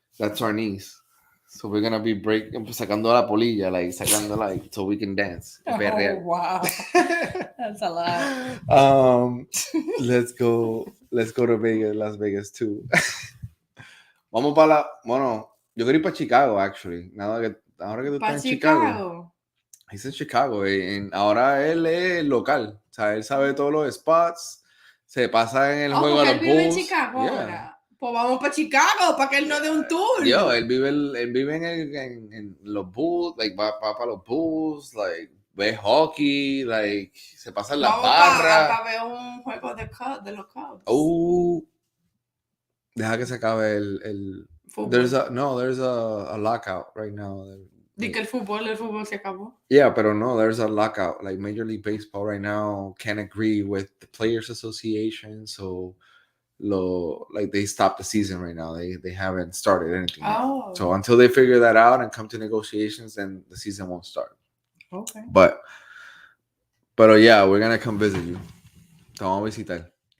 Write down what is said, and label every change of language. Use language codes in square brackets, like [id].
[en] That's our niece. So we're gonna be [es] sacando la polilla, sacando [en] so we can dance. Oh, wow. That's a lot. Let's go to Vegas, Las Vegas too. [es] Vamos yo quiero ir para Chicago, actually. Ahora que tú estás en Chicago. [en] He's in Chicago, [es] ahora él es local. O sea, él sabe todos los spots. Se pasa en el juego de los Bulls. Vive en Chicago ahora. Pues vamos para Chicago para que él nos dé un tour. Él vive en los Bulls, va para los Bulls, ve hockey, like, se pasa en la Vamos barra. a ver un juego de los Cubs. [en] Oh, [es] deja que se acabe el [en] there's a lockout right now. [es] Di que el fútbol se acabó. [en] Yeah, [es] pero no, [en] there's a lockout. Like Major League Baseball right now can't agree with the Players Association, so they stopped the season right now. They haven't started anything yet. So until they figure that out and come to negotiations, then the season won't start. Okay. But yeah, we're gonna come visit you. [es] Te vamos a visitar.